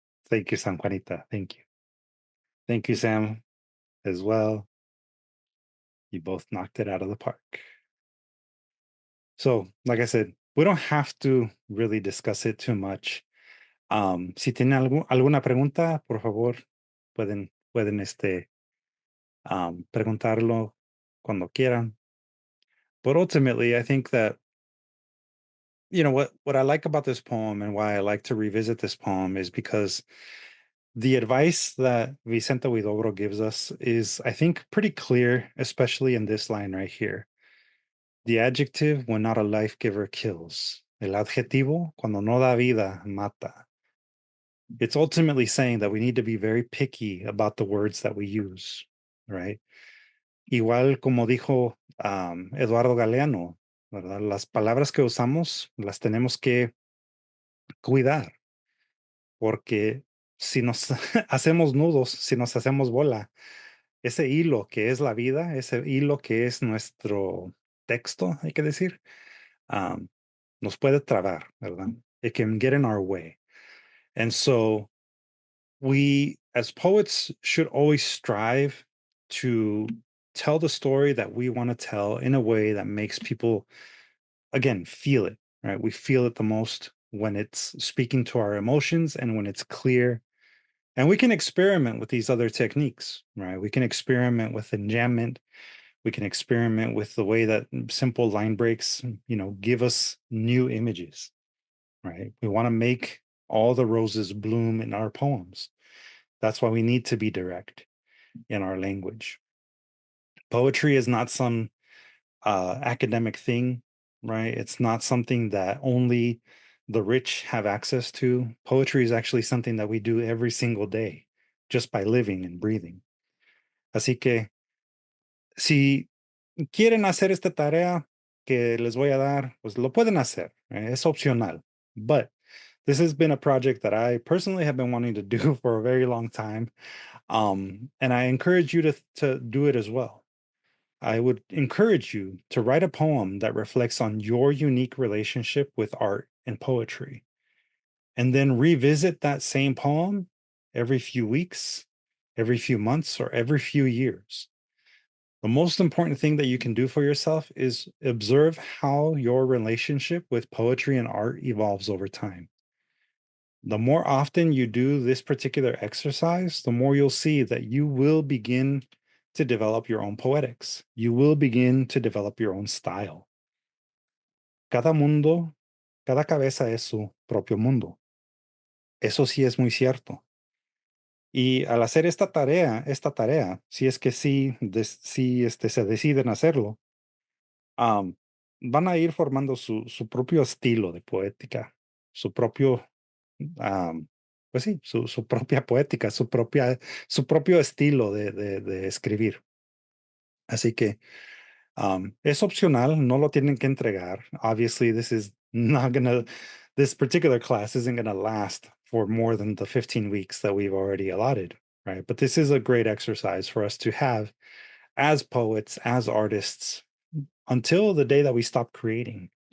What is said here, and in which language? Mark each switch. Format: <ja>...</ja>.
<en>Thank you, San Juanita. Thank you. Thank you, Sam, as well. You both knocked it out of the park. So, like I said, we don't have to really discuss it too much.</en> <es>Si tienen alguna pregunta, por favor, pueden preguntarlo cuando quieran.</es> <en>But ultimately, I think that, you know, what I like about this poem and why I like to revisit this poem is because the advice that Vicente Huidobro gives us is, I think, pretty clear, especially in this line right here. The adjective, when not a life giver, kills. El adjetivo, cuando no da vida, mata. it's ultimately saying that we need to be very picky about the words that we use, right?</en> <es>Igual como dijo Eduardo Galeano, ¿verdad? Las palabras que usamos las tenemos que cuidar, porque si nos hacemos nudos, si nos hacemos bola, ese hilo que es la vida, ese hilo que es nuestro texto, hay que decir, nos puede trabar, ¿verdad?</es> <en>It can get in our way. And so we, as poets, should always strive to tell the story that we want to tell in a way that makes people, again, feel it, right? We feel it the most when it's speaking to our emotions and when it's clear. And we can experiment with these other techniques, right? We can experiment with enjambment. We can experiment with the way that simple line breaks, give us new images, right? We want to make all the roses bloom in our poems. That's why we need to be direct in our language. Poetry is not some academic thing, right? It's not something that only the rich have access to. Poetry is actually something that we do every single day just by living and breathing.</en> <es>Así que si quieren hacer esta tarea que les voy a dar, pues lo pueden hacer. Es opcional.</es> <en>But this has been a project that I personally have been wanting to do for a very long time. And I encourage you to do it as well. I would encourage you to write a poem that reflects on your unique relationship with art and poetry, and then revisit that same poem every few weeks, every few months, or every few years. The most important thing that you can do for yourself is observe how your relationship with poetry and art evolves over time. The more often you do this particular exercise, the more you'll see that you will begin to develop your own poetics. You will begin to develop your own style.</en> <es>Cada mundo, cada cabeza es su propio mundo. Eso sí es muy cierto. Y al hacer esta tarea, si es que se deciden hacerlo, van a ir formando su propio estilo de poética, su propio, pues sí, su propia poética, su propio estilo de escribir. Así que es opcional, no lo tienen que entregar.</es> <en>Obviously, this particular class isn't gonna last for more than the 15 weeks that we've already allotted, right? But this is a great exercise for us to have as poets, as artists, until the day that we stop creating.</en>